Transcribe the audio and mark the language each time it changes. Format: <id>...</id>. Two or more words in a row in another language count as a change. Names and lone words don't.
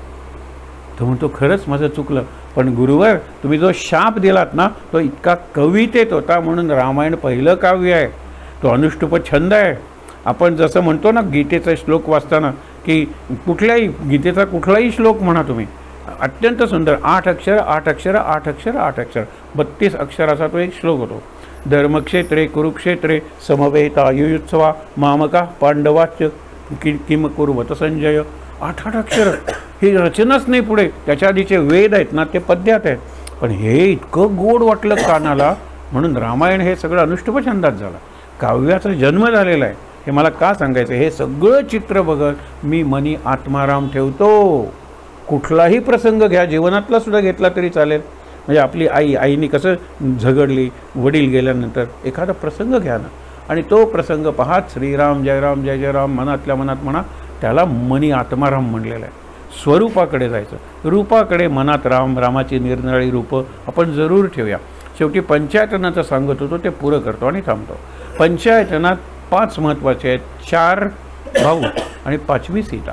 <mr>तो म्हणतो खरंच माझं चुकलं, पण गुरुवर तुम्ही जो शाप दिलात ना तो इतका कवितेत होता म्हणून रामायण पहिलं काव्य आहे. तो अनुष्टुप छंद आहे. आपण जसं म्हणतो ना गीतेचा श्लोक वाचताना की कुठल्याही गीतेचा कुठलाही श्लोक म्हणा तुम्ही, अत्यंत सुंदर, 8 अक्षर 8 अक्षर 8 अक्षर 8 अक्षर 32 अक्षराचा तो एक श्लोक होतो.</mr> <sa>धर्मक्षेत्रे कुरुक्षेत्रे समवेतायुयुत्सवा मामका पांडवाच किम कुर्वत संजय.</sa> <mr>8 अक्षर. ही रचनाच नाही पुढे. त्याच्या आधीचे वेद आहेत ना ते पद्यात आहेत. पण हे इतकं गोड वाटलं कानाला म्हणून रामायण हे सगळं अनुष्टुप छंदात झालं. काव्याचा जन्म झालेला आहे. हे मला का सांगायचं? हे सगळं चित्र बघत मी मनी आत्माराम ठेवतो. कुठलाही प्रसंग घ्या, जीवनातला सुद्धा घेतला तरी चालेल. म्हणजे आपली आईनी कसं झगडली वडील गेल्यानंतर, एखादा प्रसंग घ्या ना आणि तो प्रसंग पाहत श्रीराम जय राम जय जय राम मनातल्या मनात म्हणा. त्याला मनी आत्माराम म्हणलेलं आहे. स्वरूपाकडे जायचं, रूपाकडे मनात राम, रामाची निरनिराळी रूपं आपण जरूर ठेवूया. शेवटी पंचायतनाचं सांगत होतो ते पुरं करतो आणि थांबतो. पंचायतनात 5 महत्त्वाचे आहेत, 4 भाऊ आणि 5वी सीता.</mr>